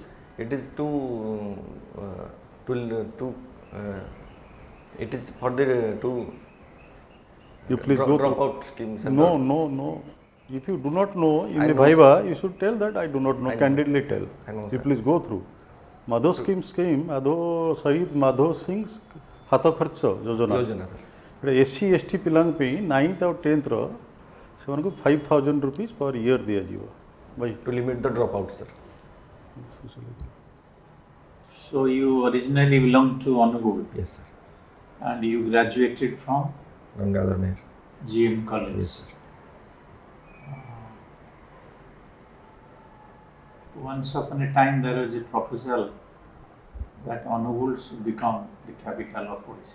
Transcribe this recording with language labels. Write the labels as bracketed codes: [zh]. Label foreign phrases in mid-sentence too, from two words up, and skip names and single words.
[en] It is it is for the You please go through. dropout scheme. Sir. No. If you do not know in I the know, Viva, you should tell that I do not know. I know. Candidly tell. I know, You sir. please go through. Madho scheme, Madho Shahid Madho Singh Hato Kharcha Yojana. Yojana, sir. [or] SC ST ପିଲାଙ୍କ ପାଇଁ 9th ଆଉ 10th ର ସେମାନଙ୍କୁ 5,000 [en] rupees per year [or] ଦିଆଯିବ ଭାଇ [en] To limit the dropout, sir. So you originally belonged to Anugul Yes, sir. and you graduated from Gangadhar Meher. GM College. Yes, sir. Once upon a time there was a proposal that Anugul should become the capital of Odisha.